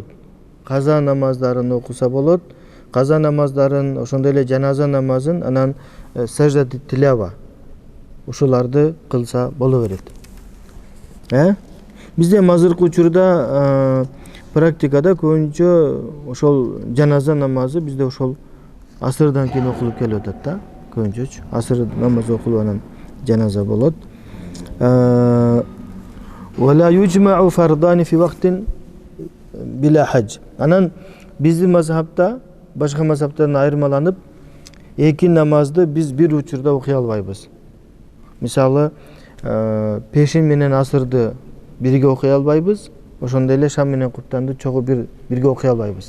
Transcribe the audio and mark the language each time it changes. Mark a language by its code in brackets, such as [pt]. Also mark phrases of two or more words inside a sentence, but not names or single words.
[ky] Каза намаздарын окуса болот. Каза намаздарын, ошондой эле жаназа намазын, анан [ar] سجدة التلاوة [ky] ушуларды кылса боло берет. Бизде азыркы учурда практикада көбүнчө ошол жаназа намазы бизде ошол асырдан кийин окулуп келип атат да. Көбүнчөчү асыр намазы окулуп анан жаназа болот. [ar] ولا يجمع فرضان في وقت بلا حج. [ky] Анан биздин мазхабта башка мазхабтардан айырмаланып, эки намазды биз бир учурда окуй албайбыз. Мисалы, пешин менен асырды бирге окуй албайбыз, ошондой эле шам менен куптанды чогуу бирге окуй албайбыз.